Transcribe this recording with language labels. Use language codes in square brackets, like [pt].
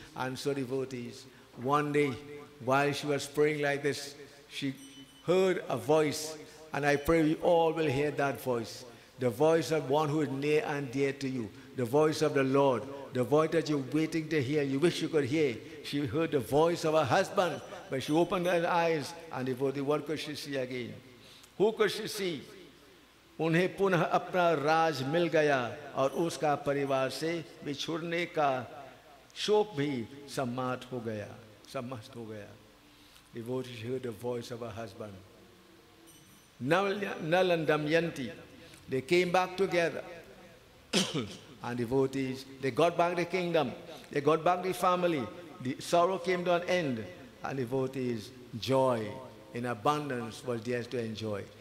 [en] And so, devotees, one day, while she was praying like this, she heard a voice, and I pray we all will hear that voice. The voice of one who is near and dear to you. The voice of the Lord. The voice that you're waiting to hear. You wish you could hear. She heard the voice of her husband, but she opened her eyes, and devotee, what could she see again? Who could she see? [hi] उन्हें पुनः अपना राज मिल गया और उसका परिवार से बिछुड़ने का शोक भी समाप्त हो गया. [en] Devotee heard the voice of her husband. Nal and Damayanti, they came back together. And devotees, they got back the kingdom. They got back the family. The sorrow came to an end. And devotees, joy in abundance was theirs to enjoy.